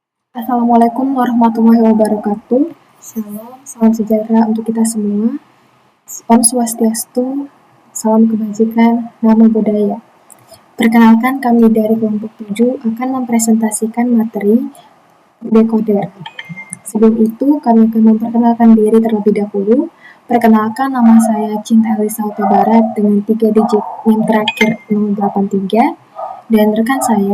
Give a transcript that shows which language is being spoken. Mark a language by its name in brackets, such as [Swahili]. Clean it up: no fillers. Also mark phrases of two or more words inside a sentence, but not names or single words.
[Arabic] السلام عليكم ورحمة الله وبركاته. [Indonesian] Shalom, salam sejahtera untuk kita semua. [Balinese] Om Swastiastu, [Indonesian] salam kebajikan, [Pali] namo buddhaya. [Indonesian] Perkenalkan, kami dari kelompok 7 akan mempresentasikan materi decoder. Sebelum itu, kami akan memperkenalkan diri terlebih dahulu. Perkenalkan, nama saya Cinta Elisa Barat dengan 3 digit NIM terakhir 083, dan rekan saya.